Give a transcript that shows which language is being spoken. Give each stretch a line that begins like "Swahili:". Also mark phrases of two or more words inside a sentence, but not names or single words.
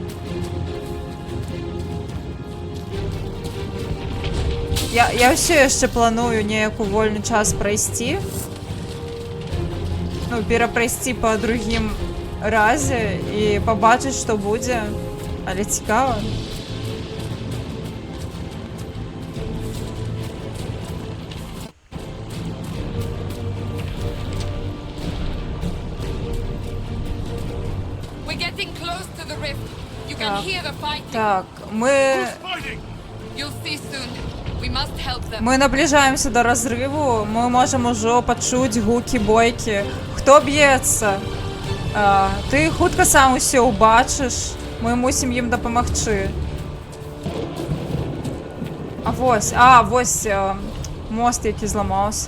Belarusian: Я ўсё яшчэ планую неяк у вольны час прайсці. Ну, перапрайсці па другім разе і пабачыць, што будзе. Але цікава.
English: We're getting close to the rift. You can hear the fighting.
Ukrainian: Так, ми...
English: You'll see soon. We must help them.
Belarusian: Мы наближаемся до разрыву. Мы можем ужо пачуць гукі бойкі. Хто б'ецца? Ты хутка сам усё ўбачыш. Мы мусім ім дапамагчы. Вось мост, які зламаўся.